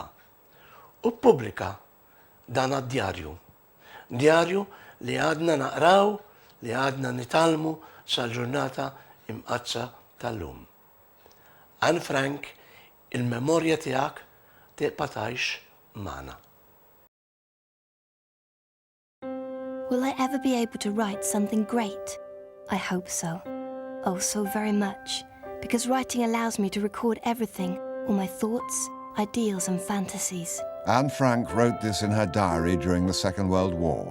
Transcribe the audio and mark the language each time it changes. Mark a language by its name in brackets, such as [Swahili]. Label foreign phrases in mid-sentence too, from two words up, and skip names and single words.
[Maltese] U ppubblika dana d-djarju. Djarju li għadna naqraw, li għadna nitalmu sal-ġurnata imqazza tal-lum. Anne Frank, il-memorja tiegħek tibqa' tgħix magħna. [English] Will I ever be able to write something great? I hope so. Oh, so very much. Because writing allows me to record everything, all my thoughts, ideals and fantasies. Anne Frank wrote this in her diary during the Second World War.